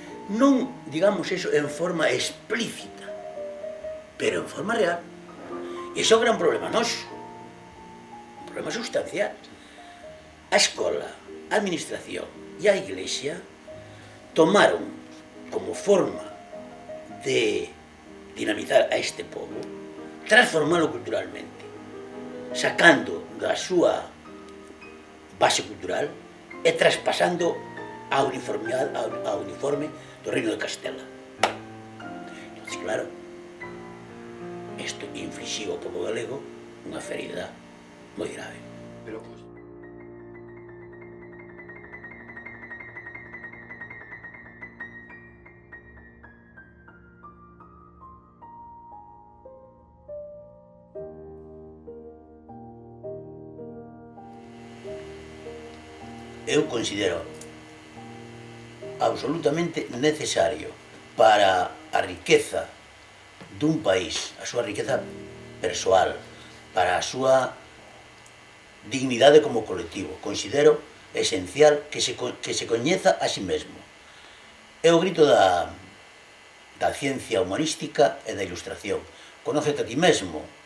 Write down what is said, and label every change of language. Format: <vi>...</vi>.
<es>Non, digamos eso, en forma explícita, pero en forma real.</es> <gl>E iso é o gran problema noso. Problema sustancial. A escola, a administración e a iglesia tomaron como forma de dinamizar a este povo, transformalo culturalmente, sacando da súa base cultural e traspasando a uniforme do Reino de Castela. Entón, claro, isto inflixiu ao povo galego unha ferida moi grave. Pero... Eu considero absolutamente necesario para a riqueza dun país, a súa riqueza persoal, para a súa dignidade como colectivo. Considero esencial que se coñeza a si mesmo. É o grito da ciencia humanística e da ilustración. Conócete a ti mesmo.</gl>